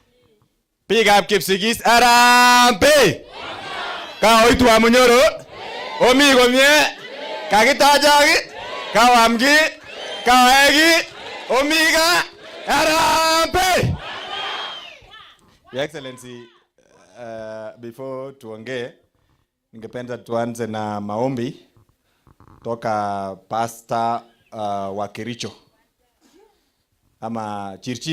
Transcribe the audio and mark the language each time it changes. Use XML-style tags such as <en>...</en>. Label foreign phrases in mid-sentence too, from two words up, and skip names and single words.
<kln>Biikab Kipsigis Harambee! Kaoitu Wamunyoro? Omi komie? Kakitachak? Kawam ki? Kawae ki? Omi ka? Harambee!</kln> <en>Your Excellency,</en> <sw>before tuongee, ningependa tuanze na maombi toka Pastor wa Kericho ama Chirchir.</sw>